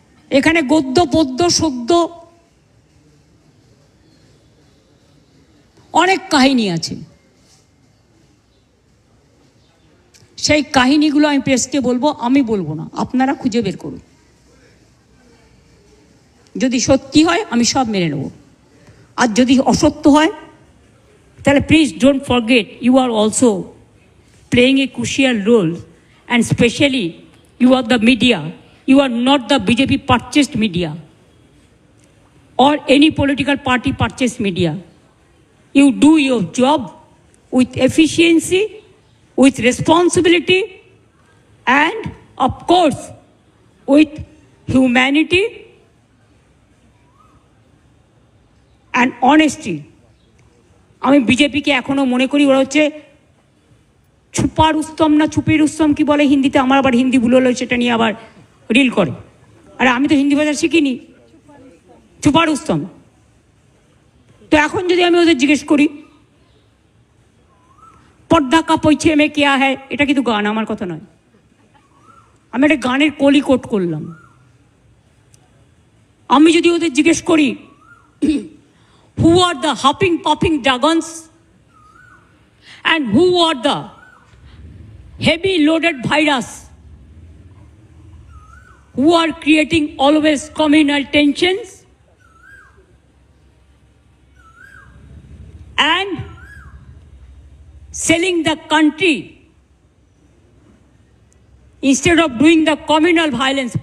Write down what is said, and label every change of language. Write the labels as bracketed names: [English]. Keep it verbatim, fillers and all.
[Bangla] এখানে গদ্য পদ্য সদ্য অনেক কাহিনী আছে, সেই কাহিনীগুলো আমি প্রেসকে বলবো, আমি বলবো না, আপনারা খুঁজে বের করুন। যদি সত্যি হয় আমি সব মেনে নেব, আর যদি অসত্য হয় তাহলে [English] Please don't forget you are also playing a crucial role, and specially you are the media. You are not the B J P purchased media or any political party purchased media. You do your job with efficiency, with responsibility, and of course with humanity and honesty. [Bangla] আমি বিজেপিকে এখনো মনে করি ওরা হচ্ছে ছুপা রুস্তম না ছুপি রুস্তম কি বলে হিন্দিতে, আমার আবার হিন্দি ভুল হলো সেটা নিয়ে আবার রিল করে। আর আমি তো হিন্দি ভাষা শিখিনি, ছুপা রুস্তম। তো এখন যদি আমি ওদের জিজ্ঞেস করি [Hindi] পর্দা কাপড় ছেমে কেয়া হ্যায়, [Bangla] এটা কিন্তু গান, আমার কথা নয়, আমি একটা গানের কলি কোট করলাম। আমি যদি ওদের জিজ্ঞেস করি [English] Who are the hopping popping dragons and who are the heavy loaded virus who are creating always communal tensions and selling the country instead of doing the communal violence.